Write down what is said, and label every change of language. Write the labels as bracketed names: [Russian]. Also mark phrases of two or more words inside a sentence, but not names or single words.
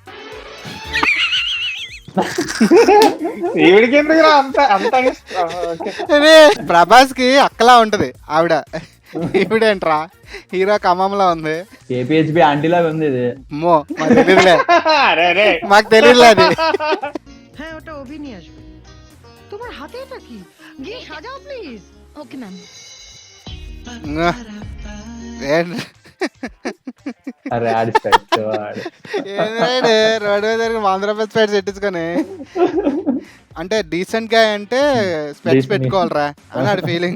[Telugu] ఈవిడికి ఎందుకు అంత అంత ప్రభాస్ కి అక్కలా ఉంటది ఆవిడ. ఈవిడేంట్రా హీరో కమ్మంలా ఉంది. కేపీహెచ్బి ఆంటీలా ఉంది ఇది. అమ్మో మాకు తెలియదులే. మాకు తెలియదులే అది. [Bangla] হ্যাঁ ওটা অভি নিয়ে আসবে। তোমার হাতে এটা কি? গিয়ে সাজাও প্লিজ। [English] Okay ma'am. [Telugu] అరే ఆడి స్పెట్స్ రోడ్ మీద 100 రూపాయలు స్పెట్స్ పెట్టించుకొని అంటే డీసెంట్ గా అంటే స్పెట్స్ పెట్టుకోవాలరా అని ఆడి ఫీలింగ్.